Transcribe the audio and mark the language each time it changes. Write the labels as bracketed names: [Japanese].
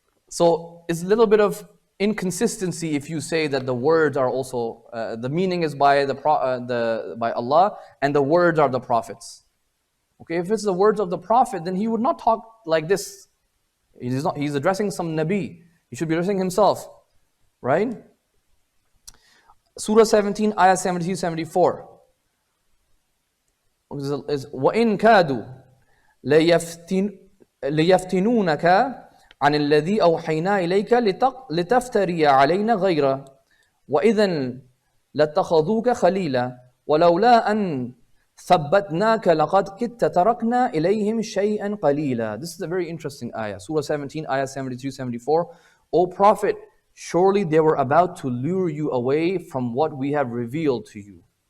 [English] So it's a little bit of inconsistency if you say that the words are also, the meaning is by by Allah and the words are the Prophets. Okay, if it's the words of the Prophet, then he would not talk like this. He's addressing some Nabi. He should be addressing himself. Right? Surah 17, ayah 73-74 is [Arabic] وَإِن كَادُوا لِيَفْتِنُونَكَ عَنِ الَّذِي أَوْحَيْنَا إِلَيْكَ لِتَفْتَرِيَ عَلَيْنَا غَيْرَهُ وَإِذًا لَاتَّخَذُوكَ خَلِيلًا وَلَوْلَا أَن ثَبَّتْنَاكَ لَقَدْ كِدْتَ تَرَكْنَا إِلَيْهِمْ شَيْئًا قَلِيلًا. [English] This is a very interesting ayah. Surah 17, ayah 73, 74. O Prophet, surely they were about to lure you away from what we have revealed to you.